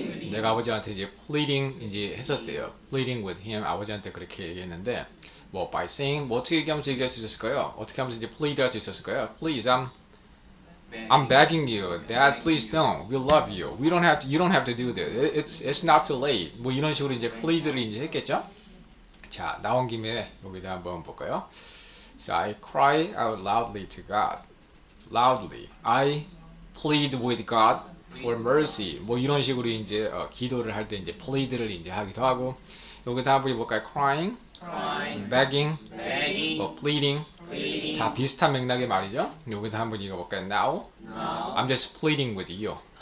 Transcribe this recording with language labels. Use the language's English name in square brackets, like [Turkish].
[Korean] 내가 아버지한테 이제 pleading 이제 했었대요. [English] pleading with him [Korean] 아버지한테 그렇게 얘기했는데 뭐 [English] by saying [Korean] 뭐 어떻게 얘기하면서 얘기할 수 있었을까요? 어떻게 하면서 이제 plead 할 수 있었을까요? [English] Please, I'm begging you, Dad, please don't. We love you. We don't have to. You don't have to do this. It's not too late. [Korean] 뭐 이런 식으로 이제 plead를 이제 했겠죠? 자, 나온 김에 여기다 한번 볼까요? [English] So I cry out loudly to God. Loudly. I plead with God for mercy. [Korean] 뭐 이런 식으로 이제 기도를 할 때 이제 plead를 이제 하기도 하고 여기다 한번 볼까요? [English] Crying, begging, 뭐 pleading. [Korean] 다 비슷한 맥락의 말이죠. 여기다 한번 읽어볼까요? [English] Now, I'm just pleading with you.